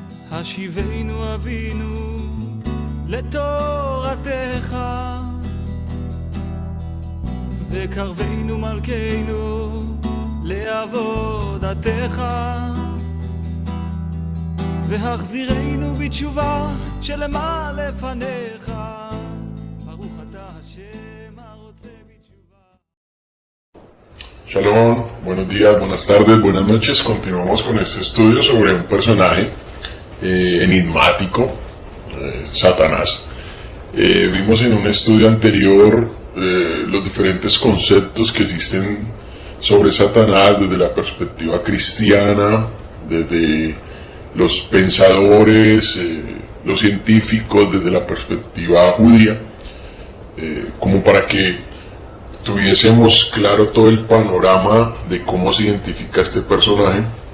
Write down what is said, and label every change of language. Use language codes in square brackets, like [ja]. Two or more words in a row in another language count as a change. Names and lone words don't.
[he] השיבנו אבינו לתורתך, וקרבנו מלכנו לעבודתך, והחזירנו בתשובה שלמה לפניך. ברוך אתה השם הרוצה בתשובה. [es] Shalom, buenos días, buenas tardes, buenas noches. Continuamos con este estudio sobre un personaje enigmático, Satanás. Vimos en un estudio anterior los diferentes conceptos que existen sobre Satanás desde la perspectiva cristiana, desde los pensadores, los científicos, desde la perspectiva judía, como para que tuviésemos claro todo el panorama de cómo se identifica este personaje.